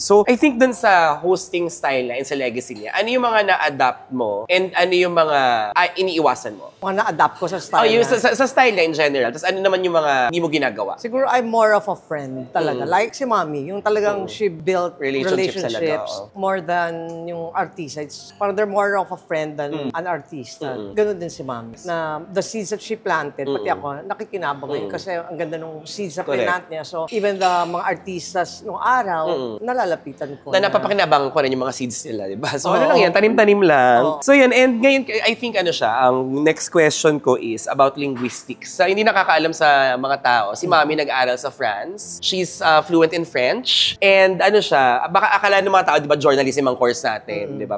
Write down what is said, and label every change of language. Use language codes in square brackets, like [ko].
[en] So, I think [tl] dun sa hosting style na and sa legacy niya, ano yung mga na-adapt mo and ano yung mga iniiwasan mo? Mga na-adapt ko sa style yung sa style niya in general. Tapos ano naman yung mga hindi mo ginagawa? Siguro [en] I'm more of a friend talaga. Like si Mami, [tl] yung talagang [en] she built relationships [tl] talaga, [en] more than yung artista. It's parang they're more of a friend than an artista. [tl] Ganun din si Mami. Na [en] the seeds that she planted, [tl] pati ako, nakikinabang ngayon kasi ang ganda nung seeds na plant niya. So, even the mga artistas nung araw, nalalapitan ko. Na napapakinabangan ko rin yung mga seeds nila, di ba? So, ano lang yan, tanim-tanim lang. So, yan. [en] And ngayon, I think ang next question ko is about linguistics. [tl] Hindi nakakaalam sa mga tao, si Mami nag-aral sa France. [en] She's fluent in French. [tl] And baka akala ng mga tao, di ba, journalism ang course natin, di ba?